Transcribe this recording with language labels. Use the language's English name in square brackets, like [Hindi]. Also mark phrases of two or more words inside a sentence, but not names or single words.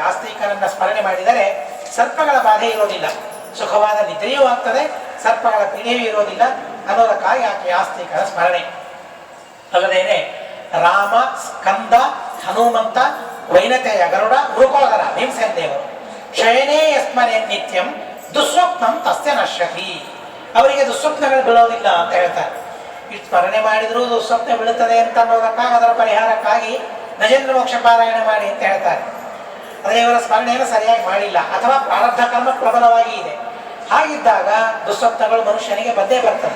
[Kannada] ಆಸ್ತಿಕನನ್ನ ಸ್ಮರಣೆ ಮಾಡಿದರೆ ಸರ್ಪಗಳ ಬಾಧೆ ಇರೋದಿಲ್ಲ, ಸುಖವಾದ ನಿದ್ರೆಯೂ ಆಗ್ತದೆ, ಸರ್ಪಗಳ ಪೀಡೆಯೂ ಇರೋದಿಲ್ಲ ಅನ್ನೋದಕ್ಕಾಗಿ ಆಕೆ ಆಸ್ತಿಕರ ಸ್ಮರಣೆ. [Sanskrit] ಅಲ್ಲದೇನೆ ರಾಮ, ಸ್ಕಂದ, ಹನುಮಂತ, ವೈನತೆಯ ಗರುಡ, ಮೃಕೋದರ ಭೀಮಸೇನ [Kannada] ದೇವರು [Sanskrit] ಶಯನೇ ಯಸ್ಮನೆ ನಿತ್ಯಂ ದುಸ್ವಪ್ನಂ ತಸ್ಯ ನಶ್ಯತಿ. [Kannada] ಅವರಿಗೆ ದುಸ್ವಪ್ನಗಳು ಬೀಳೋದಿಲ್ಲ ಅಂತ ಹೇಳ್ತಾರೆ. ಇಷ್ಟು ಸ್ಮರಣೆ ಮಾಡಿದರೂ ದುಸ್ವಪ್ನ ಬೀಳುತ್ತದೆ ಅಂತ ಅನ್ನೋದಕ್ಕಾಗಿ ಅದರ ಪರಿಹಾರಕ್ಕಾಗಿ ಗಜೇಂದ್ರ ಮೋಕ್ಷ ಪಾರಾಯಣ ಮಾಡಿ ಅಂತ ಹೇಳ್ತಾರೆ. ಅದೇ ಇವರ ಸ್ಮರಣೆಯನ್ನು ಸರಿಯಾಗಿ ಮಾಡಿಲ್ಲ ಅಥವಾ ಪ್ರಾರಬ್ಧ ಕರ್ಮ ಪ್ರಬಲವಾಗಿ ಇದೆ. ಹಾಗಿದ್ದಾಗ ದುಸ್ವಪ್ನಗಳು ಮನುಷ್ಯನಿಗೆ ಬಂದೇ ಬರ್ತದೆ.